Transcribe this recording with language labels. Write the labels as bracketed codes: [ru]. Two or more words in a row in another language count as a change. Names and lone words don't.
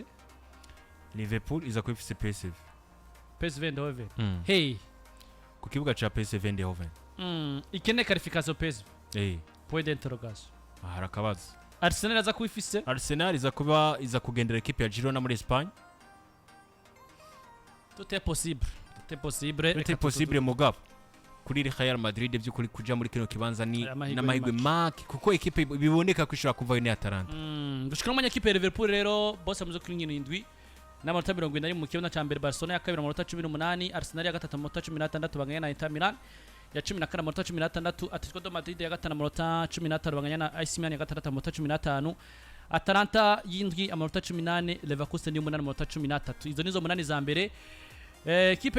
[rn] Liverpool iza kubifise PSV Eindhoven ku kibuga cha PSV Eindhoven ikene qualification PSV [fr] point d'interrogation [rn] harakabaza Arsenal aza kubifise Arsenal iza kugendera equipe ya Girona muri Espagne [fr] tout est possible [rn] mugabo kuri Real Madrid by'ukuri kuja muri kino kibanza ni n'amahirwe make kuko equipe biboneka ko ishobora kuvayo ni Atalanta gushikira mu equipe ya Liverpool rero boss amuze kuri 7 n'amanota 70 mu kibanza ca mbere Barcelona ya kabiri amanota 18 Arsenal ya gatatu amanota 16 banganya na Inter Milan ya 14 amanota 16 Atletico de Madrid ya gatanu amanota 15 banganya na AC Milan ya gatatu amanota 15 Atalanta yindwi amanota 18 Leverkusen y'umunani amanota 13 izo nizo munani za mbere equipe